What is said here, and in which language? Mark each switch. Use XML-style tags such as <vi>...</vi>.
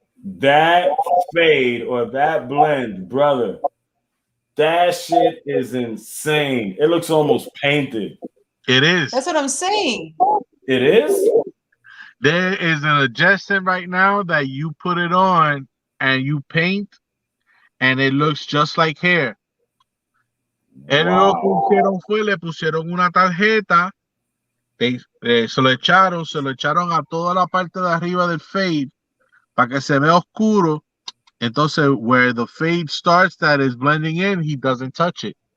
<en>That fade or that blend, brother, that shit is insane. It looks almost painted. it is. That's what I'm saying. It is? There is an adjustment right now that you put it on and you paint, and it looks just like hair.</en> <es>Él lo que</es> <en>Wow.</en> <es>hicieron fue le pusieron una tarjeta, se lo echaron a toda la parte de arriba del fade para que se vea oscuro.</es> <en>Entonces, where the fade starts, that is blending in, he doesn't touch it.</en>